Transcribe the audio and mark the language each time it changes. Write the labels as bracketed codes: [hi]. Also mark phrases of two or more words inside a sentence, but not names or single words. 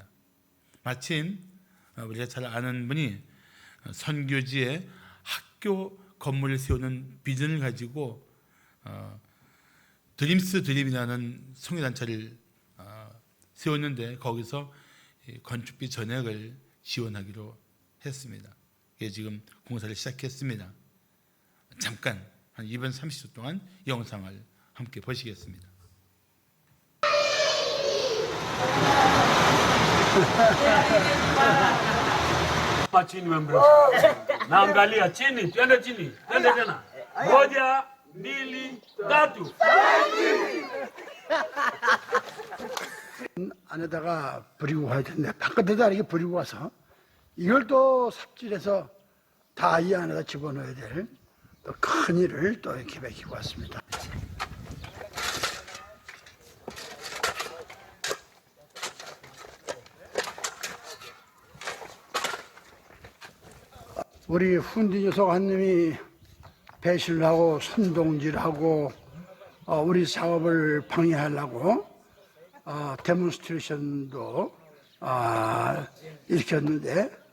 [ko] 마침 우리가 잘 아는 분이 선교지에 학교 건물을 세우는 비전을 가지고 드림스 드림이라는 성교단체를 세웠는데 거기서 건축비 전액을 지원하기로 했습니다. 이게 지금 공사를 시작했습니다. 잠깐 한 2분 30초 동안 영상을 함께 보시겠습니다. [sw] Chini membro. Naangalia chini, twende chini. Twende tena. Moja, mbili, tatu. [ko] 안에다가 버리고 가야 되는데 바깥에다 이렇게 버리고 와서 이걸 또 삽질해서 다 이 안에다 집어넣어야 될 또 큰 일을 또 계획해 왔습니다. 우리 훈디 여사관님이 배신을 하고 선동질하고 우리 사업을 방해하려고 데몬스트레이션도 일으켰는데